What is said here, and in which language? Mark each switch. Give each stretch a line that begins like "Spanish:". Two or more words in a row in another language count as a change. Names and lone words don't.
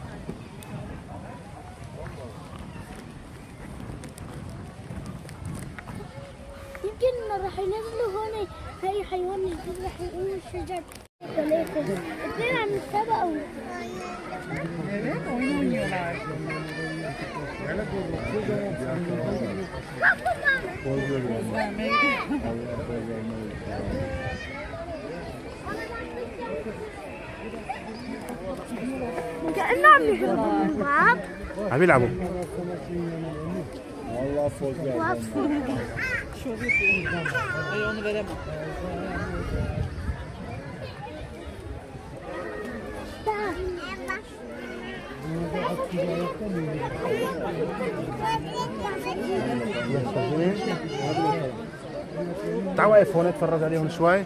Arabic: يمكن راح ينزلوا هون هاي حيوان جديد راح يقوموا الشجر. اثنين عم يتسابقوا.
Turkish: Evet oyun oynuyorlar.
Arabic: كأنه عم يهربوا من بعض. عم يلعبوا.
Turkish: Ay onu veremem.
Arabic: تعال واقف هون اتفرج عليهم شوي.